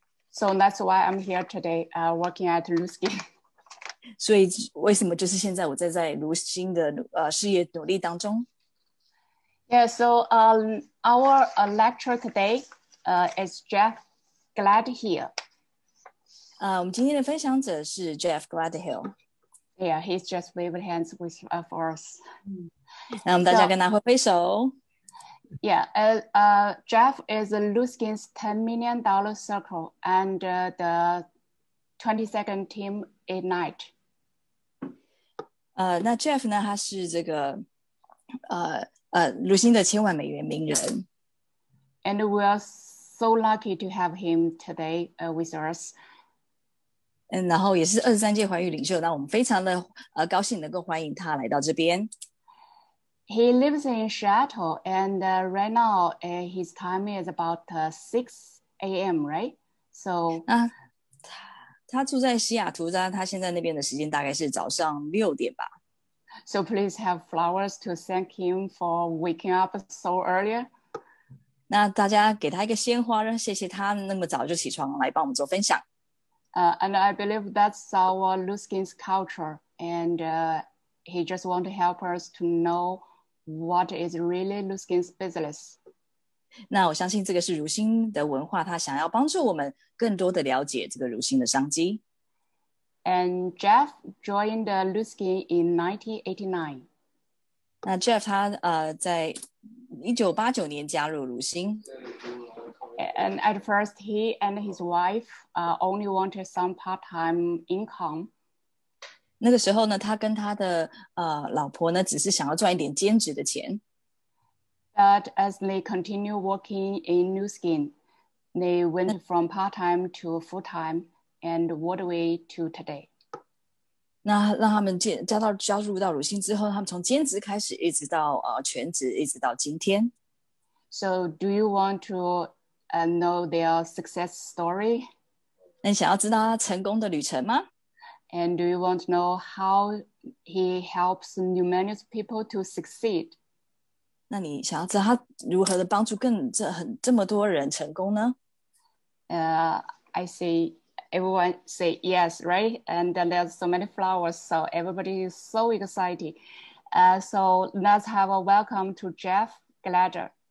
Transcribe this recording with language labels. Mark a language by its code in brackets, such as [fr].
[en] So that's why I'm here today, working at Luskin. [zh] 所以为什么就是现在我在乳馨的事业努力当中？ [en] Yeah, so our lecturer today is Jeff Gladhill. [zh] 我们今天的分享者是 Jeff Gladhill. [en] Yeah, he's just waving hands for us. [zh] 那我们大家跟他挥挥手。 [en] Yeah, Jeff is Luskin's $10 million circle and the 22nd team Ignite. [zh] 那 Jeff 呢，他是这个乳馨的千万美元名人。 [en] And we are so lucky to have him today with us. [zh] 然后也是23届环宇领袖，那我们非常的高兴能够欢迎他来到这边。 [en] He lives in Seattle, and right now his time is about 6 a.m., right? So [zh] 他住在西雅图，他现在那边的时间大概是早上6点吧。 [en] So please have flowers to thank him for waking up so early. [zh] 那大家给他一个鲜花，谢谢他那么早就起床来帮我们做分享。 [en] And I believe that's our Luskin's culture, and he just want to help us to know what is really Luskin's business. [zh] 那我相信这个是乳馨的文化，他想要帮助我们更多的了解这个乳馨的商机。 [en] And Jeff joined Luskin in 1989. [zh] 那 Jeff 他在1989年加入乳馨。 [en] And at first, he and his wife only wanted some part-time income. [zh] 那个时候呢，他跟他的老婆呢，只是想要赚一点兼职的钱。 [en] But as they continue working in Luskin, they went from part-time to full-time and all the way to today. [zh] 那让他们加入到乳馨之后，他们从兼职开始，一直到全职，一直到今天。 [en] So, do you want to know their success story? [zh] 那你想要知道他成功的旅程吗？ [en] And do you want to know how he helps numerous people to succeed? [zh] 那你想要知道他如何的帮助这么多人成功呢？ [en] I see everyone say yes, right? And then there's so many flowers, so everybody is so excited. So let's have a welcome to Jeff Gladhill.